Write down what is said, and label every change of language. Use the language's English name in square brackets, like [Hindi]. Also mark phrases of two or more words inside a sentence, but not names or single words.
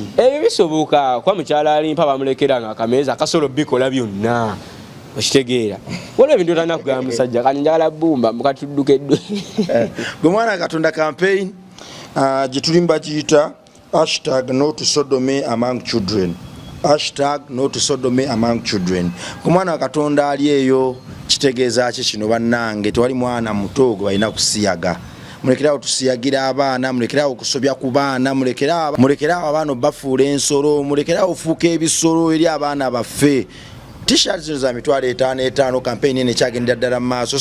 [Ganda] ebyo bisoboka kwa mukyala alimpa bamulekera nga akameza akasolo bikola byonna okitegeera waliwo ebintu otannakugamba musajja kati njagala bumba mukatuddukeddwe gwe mwana Katonda campaign gitulimba giyita [English] #NoToSodomy among children #NoToSodomy among children. [Ganda] Ku mwana wa Katonda ali eyo kitegeeza ki kino bannange tewali mwana muto gwe balina kusiyaga. Mulekerawo tusiyagira abaana, mulekerawo okusobya ku baana, mulekerawo abaana bafuula ensolo, mulekerawo ofuuka ebisolo eri abaana baffe. T-shirt zino za mitwalo 5 campaign ene kyagenda ddala mu maaso.